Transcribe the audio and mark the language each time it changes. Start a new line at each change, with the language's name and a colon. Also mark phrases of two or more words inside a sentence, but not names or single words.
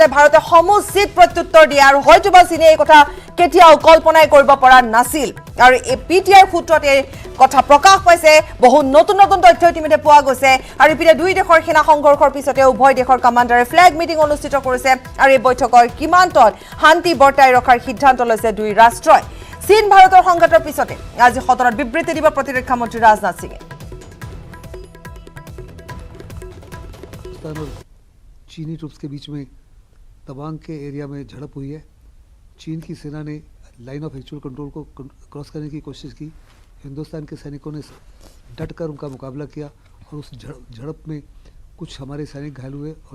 Assamese: ভাৰতে সমুচিত প্ৰত্যুত্তৰ দিয়ে আৰু হয়তোবা চীনে এই কথা কেতিয়াও কল্পনাই কৰিব পৰা নাছিল আৰু এই পিটিআই সূত্ৰত এই কথা প্ৰকাশ পাইছে বহু নতুন নতুন তথ্য ইতিমধ্যে পোৱা গৈছে আৰু ইপিনে দুই দেশৰ সেনা সংঘৰ্ষৰ পিছতে উভয় দেশৰ কমাণ্ডাৰে
English: flag meeting
Assamese: অনুষ্ঠিত কৰিছে আৰু এই বৈঠকৰ সীমান্তত শান্তি বৰ্তাই ৰখাৰ সিদ্ধান্ত লৈছে দুই ৰাষ্ট্ৰই চীন ভাৰতৰ সংঘাতৰ পিছতে আজি সদনত বিবৃতি দিব প্ৰতিৰক্ষা মন্ত্ৰী ৰাজনাথ সিঙে
Hindi: चीनी ट्रुप्स के बीच में तवांग के एरिया में झड़प हुई है चीन की सेना ने
English: line of actual control
Hindi: को क्रॉस करने की कोशिश की हिंदुस्तान के सैनिकों ने डट कर उनका मुकाबला किया और उस झड़प में कुछ हमारे सैनिक घायल हुए और